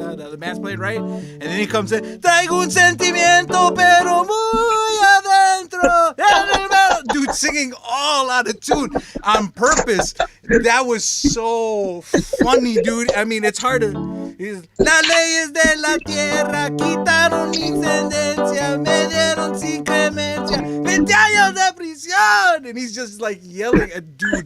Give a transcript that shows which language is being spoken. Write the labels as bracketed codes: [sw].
[en] The band's playing right, and then he comes in. [es] Traigo un sentimiento, pero muy adentro. [en] Dude, singing all out of tune on purpose. That was so funny, dude. I mean, it's hard to. [es] Las leyes de la tierra quitaron mi sentencia, me dieron sin clemencia, 20 años de prisión, [en] and he's just like yelling at dude.